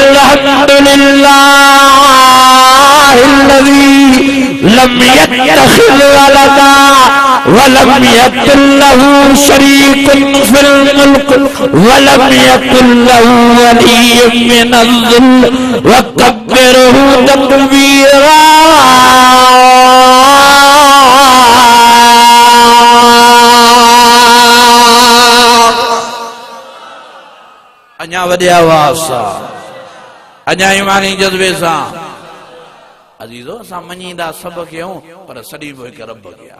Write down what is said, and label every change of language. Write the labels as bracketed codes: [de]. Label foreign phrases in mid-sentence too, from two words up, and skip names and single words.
[ar] الحمد لله الذي لم يتخذ ولدا ولم يكن له شريك في الملك ولم يكن له ولي من الذل وكبره تكبيرا. [sd] अञा वॾे आवाज़ सां, अञा ईमानी जज़्बे सां। अज़ीज़ो असां मञींदा सभु कयूं पर सॾींदो हिकु रब खे आहे।